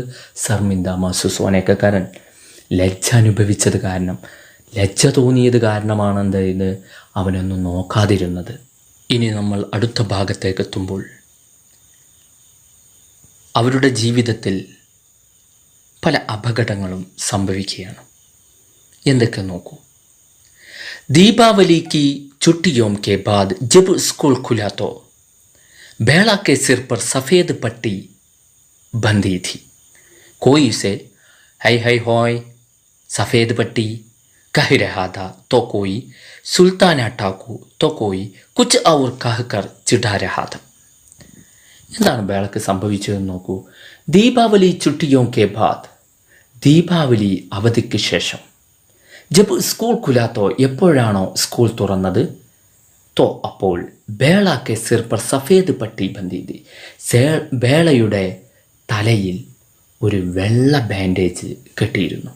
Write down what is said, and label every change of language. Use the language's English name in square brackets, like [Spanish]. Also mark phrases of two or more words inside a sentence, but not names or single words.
[Hindi] शर्मिंदा महसूस होने का [Malayalam] കാരണം, ലജ്ജ അനുഭവിച്ചത് കാരണം, ലജ്ജ തോന്നിയത് കാരണമാണ് ഇത് അവനൊന്നും നോക്കാതിരുന്നത്. ഇനി നമ്മൾ അടുത്ത ഭാഗത്തേക്ക് എത്തുമ്പോൾ അവരുടെ ജീവിതത്തിൽ പല അപകടങ്ങളും സംഭവിക്കുകയാണ്. എന്തൊക്കെ നോക്കൂ. [Hindi] दीपावली की छुट्टियों के बाद जब स्कूल खुला तो बेला के सिर पर सफ़ेद पट्टी बंधी थी. कोई उसे हाय हाय होय सफ़ेद पट्टी कह रहा था तो कोई सुल्ताना ठाकू तो कोई कुछ और कहकर चिढ़ा रहा था. [Malayalam] എന്താണ് ബേളക്ക് സംഭവിച്ചതെന്ന് നോക്കൂ. [Hindi] दीपावली छुट्टियों के बाद, [Malayalam] ദീപാവലി അവധിക്ക് ശേഷം, [Hindi] जब स्कूल खुला तो, [Malayalam] എപ്പോഴാണോ സ്കൂൾ തുറന്നത്, [Hindi] തോ അപ്പോൾ बेला के सिर पर सफ़ेद पट्टी बंधी थी, [Malayalam] ബേളയുടെ തലയിൽ ഒരു വെള്ള ബാൻഡേജ് കെട്ടിയിരുന്നു.